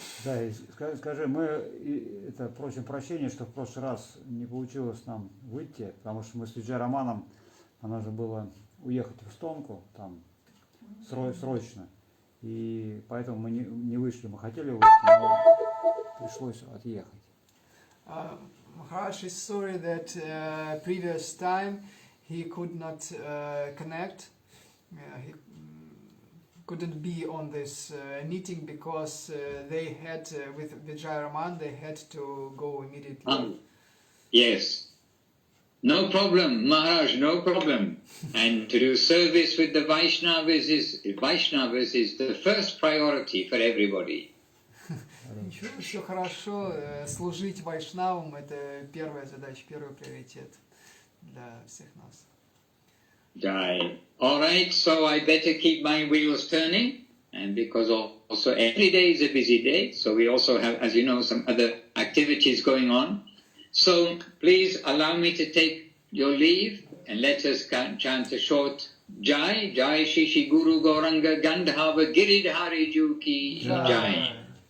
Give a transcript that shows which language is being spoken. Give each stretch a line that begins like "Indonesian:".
Russian: Да, и скажи, мы просим прощения, что в прошлый раз не получилось нам выйти, потому что мы с Виджай Романом, нам нужно было уехать в Эстонку, там, срочно, и поэтому мы не вышли, мы хотели выйти, но пришлось отъехать.
English: Maharaj is sorry that previous time he could not connect, he couldn't be on this meeting because they had, with Vijay Raman, they had to go immediately. Yes. No problem, Maharaj, no problem. And to do service with the Vaishnavas is the first priority for everybody.
Russian: Еще хорошо, служить вайшнавам — это первая задача, первый приоритет для всех нас.
Sanskrit: Jai.
English: All right, so I better keep my wheels turning, and because also every day is a busy day, so we also have, as you know, some other activities going on. So please allow me to take your leave, and let us chant a short Jai, Jai Shishi Guru Gauranga Gandhava Giridhari Ju Ki Jai.